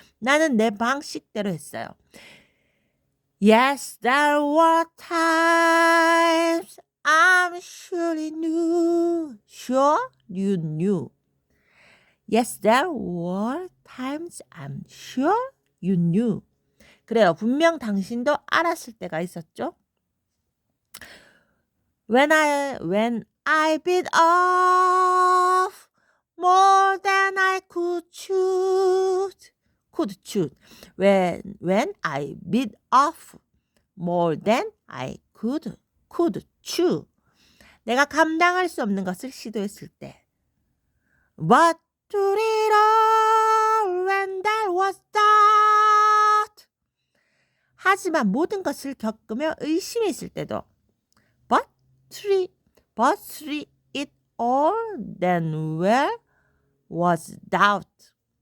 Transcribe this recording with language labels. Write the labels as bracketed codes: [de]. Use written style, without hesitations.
[ko] 나는 내 방식대로 했어요. [en] Yes, there were times I'm sure you knew. Sure you knew. Yes, there were times I'm sure you knew. [ko] 그래요. 분명 당신도 알았을 때가 있었죠. [en] When I bit off more than I could chew. When I bit off more than I could chew. [ko] 내가 감당할 수 없는 것을 시도했을 때. [en] But through it all when there was doubt. [ko] 하지만 모든 것을 겪으며 의심이 있을 때도. [en] But through it all then where was doubt.